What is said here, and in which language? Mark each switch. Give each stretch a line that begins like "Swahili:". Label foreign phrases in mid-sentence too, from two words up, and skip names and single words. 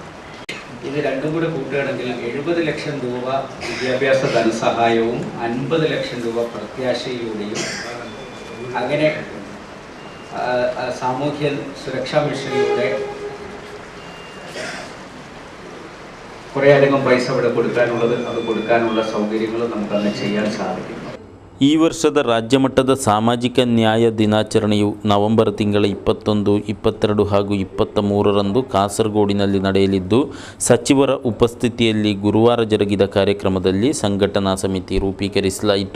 Malayalam: ഇത് രണ്ടും കൂടെ കൂട്ടുകയാണെങ്കിൽ 70 ലക്ഷം രൂപ വിദ്യാഭ്യാസ ധനസഹായവും 50 ലക്ഷം രൂപ പ്രത്യാശയിലൂടെയും അങ്ങനെ സാമൂഹ്യ സുരക്ഷാ മിഷനിലൂടെ കുറേയധികം പൈസ ഇവിടെ കൊടുക്കാനുള്ളത് അത് കൊടുക്കാനുള്ള സൗകര്യങ്ങൾ നമുക്കന്ന് ചെയ്യാൻ സാധിക്കും.
Kannada: ಈ ವರ್ಷದ ರಾಜ್ಯಮಟ್ಟದ ಸಾಮಾಜಿಕ ನ್ಯಾಯ ದಿನಾಚರಣೆಯು ನವೆಂಬರ್ ತಿಂಗಳ 21, 22 ಹಾಗೂ 23ರಂದು ಕಾಸರಗೋಡಿನಲ್ಲಿ ನಡೆಯಲಿದ್ದು, ಸಚಿವರ ಉಪಸ್ಥಿತಿಯಲ್ಲಿ ಗುರುವಾರ ಜರುಗಿದ ಕಾರ್ಯಕ್ರಮದಲ್ಲಿ ಸಂಘಟನಾ ಸಮಿತಿ ರೂಪೀಕರಿಸಲಾಯಿತು.